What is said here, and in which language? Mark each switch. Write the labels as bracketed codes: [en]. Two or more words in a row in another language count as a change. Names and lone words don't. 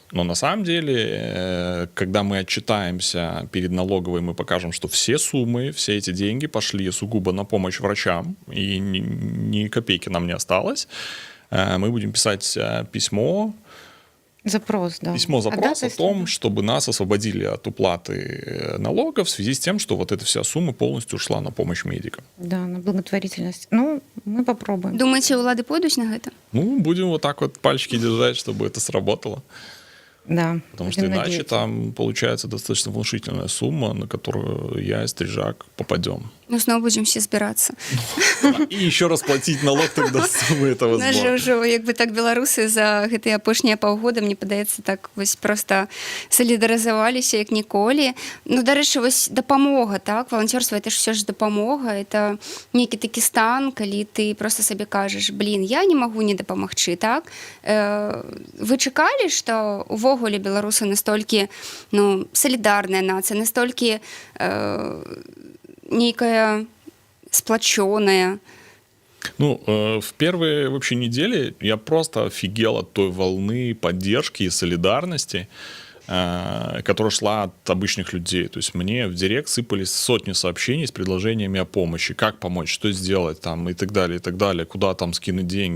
[ru] Но на самом деле, когда мы отчитаемся перед налоговой, мы покажем, что все суммы, все эти деньги пошли сугубо на помощь врачам, и ни копейки нам не осталось. Мы будем писать письмо, Запрос, да. запрос о том, чтобы нас освободили от уплаты налогов в связи с тем, что вот эта вся сумма полностью ушла на помощь медикам. Да, на благотворительность. Ну, мы попробуем. [be] Думаеце, улады пойдуць на гэта? Ну, [ru] будем вот так вот пальчики держать, чтобы это сработало. Да. Потому что будем иначе надеяться. там получается достаточно внушительная сумма, на которую я и Стрижак попадем. [be] Ну, зноў будзем все збірацца. [ru] И еще раз платить налог тогда с суммы этого [be] У нас же [ru] сбора. [be] ўжо як бы так беларусы за гэтыя апошнія паўгода, мне падаецца, так вось проста салідарызаваліся як ніколі. Ну, дарэчы, вось дапамога, так, валанцёрства [ru] это ж все ж [be] дапамога, это нейкі такі стан, калі ты просто сабе кажаш: блин, я не магу не дапамагчы, так? Вы чакалі, што увогуле беларусы настолькі, ну, салідарная нацыя, настолькі нейкая сплачёная? Ну, [ru] в первые вообще недели я просто офигел от той волны поддержки и солидарности, которая шла от обычных людей. То есть мне в директ сыпались сотни сообщений с предложениями о помощи. Как помочь, что сделать там и так далее, куда там скинуть деньги.